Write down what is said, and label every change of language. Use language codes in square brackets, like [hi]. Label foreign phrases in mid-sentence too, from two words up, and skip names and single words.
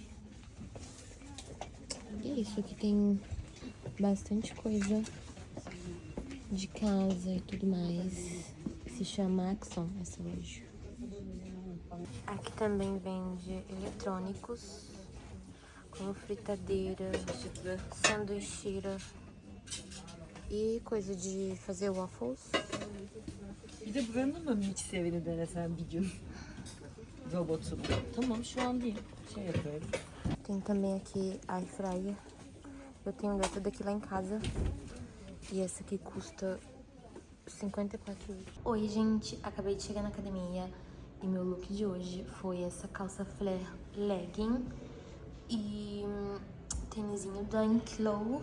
[pt] E é isso, aqui tem bastante coisa de casa e tudo mais. Se chama Axon, essa loja. Aqui também vende eletrônicos, como fritadeira, sanduicheira e coisa de fazer waffles. [tr] Bir de buranın mı mix evini denesen bir gün? Robotu. Tamam şu an değil. Şey yapıyorum. [pt] Tem também aqui [en] air fryer. [pt] Eu tenho dessa daqui lá em casa. E essa aqui custa 54 euros. Oi, gente. Acabei de chegar na academia. E meu look de hoje foi essa calça [en] flare legging [pt] e tênisinho da Uniqlo.